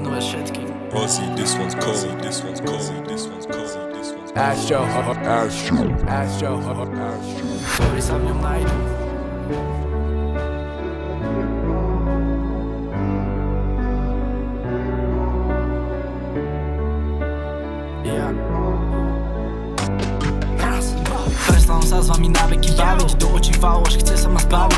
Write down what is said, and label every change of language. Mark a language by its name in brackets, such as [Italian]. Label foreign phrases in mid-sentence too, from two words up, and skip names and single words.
[Slovak] všetkým. Ozzy, [English] this one's cold, this one's cold, this one's cold, this one's cold. [Slovak] Astro, Ktorí sa v ňom nájdu. Prestávam sa s vami na veky baviť, do očí faloš, chce sa ma zbaviť.